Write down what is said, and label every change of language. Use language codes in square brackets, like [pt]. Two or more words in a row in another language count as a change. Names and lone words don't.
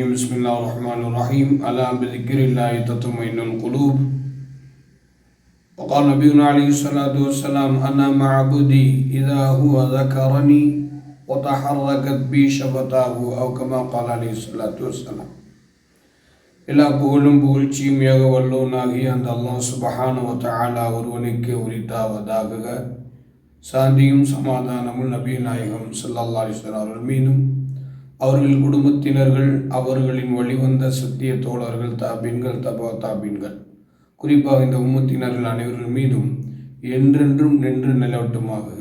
[ar] بسم الله الرحمن الرحيم. ألا بذكر الله تطمئن القلوب. وقال نبينا عليه الصلاة والسلام: أنا مع عبدي إذا هو ذكرني وتحركت بي شفتاه أو كما قال عليه الصلاة والسلام. [ta] எல்லா புகழும் புகழ்ச்சியும் ஏக வல்லோனாகி அந்த அல்லாஹ் [ar] سبحانه وتعالى [ta] ஒருவனுக்கு உரித்தாவதாக. சாந்தியும் சமாதானமும் நபி நாயகம் [ar] صلى الله عليه وسلم [ta] அவர்கள் மீதும் அவர்கள் குடும்பத்தினர்கள் அவர்களின் வழிவந்த சத்திய தோழர்கள் தாபீன்கள் தபா தாபீன்கள் குறிப்பாக இந்த உம்மத்தினர்கள் அனைவர்கள் மீதும் என்றென்றும் நின்று நிலவட்டுமாக.